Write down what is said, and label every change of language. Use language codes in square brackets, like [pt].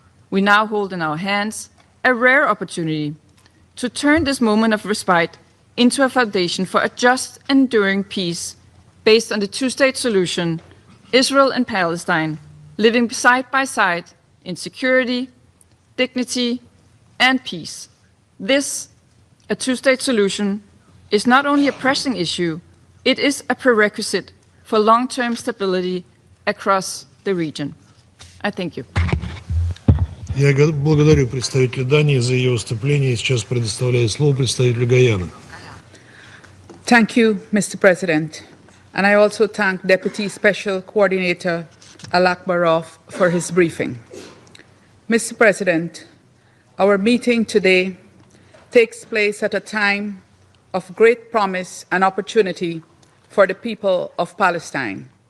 [en] We now hold in our hands a rare opportunity to turn this moment of respite into a foundation for a just, enduring peace based on the two-state solution, Israel and Palestine living side by side in security, dignity, and peace. This, a two-state solution, is not only a pressing issue, it is a prerequisite for long-term stability across the region. I thank you. [ru] Я благодарю представителя Дании за ее выступление. Сейчас предоставляю слово представителю Гаяны. [en] Thank you, Mr. President. And I also thank Deputy Special Coordinator Al-Akbarov for his briefing. Mr. President, our meeting today takes place at a time of great promise and opportunity for the people of Palestine.